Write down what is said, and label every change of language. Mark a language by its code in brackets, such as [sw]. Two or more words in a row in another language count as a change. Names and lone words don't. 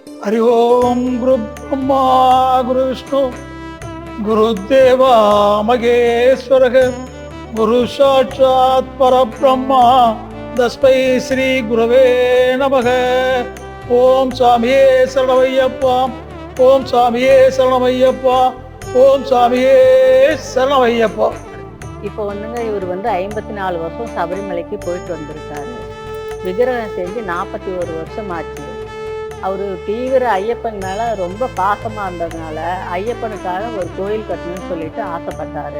[sa] हरि ओम गुरु ब्रह्मा गुरु विष्णु गुरुदेवा महेश्वर गुरु साक्षात् परब्रह्मा तस्मै श्री गुरवे नमः। [ta] ஓம் சுவாமியே சரணமய்யப்பா, ஓம் சுவாமியே சரணமய்யப்பா, ஓம் சாமியே சரணமையப்பா. இப்போ இவர் 54 வருஷம் சபரிமலைக்கு போயிட்டு வந்திருக்காரு. விக்கிரகம் செஞ்சு 41 வருஷம் ஆச்சு. அவர் தீவிர ஐயப்பன் மேலே ரொம்ப பாசமாக இருந்ததுனால ஐயப்பனுக்காக ஒரு கோயில் கட்டணும்னு சொல்லிட்டு ஆசைப்பட்டார்.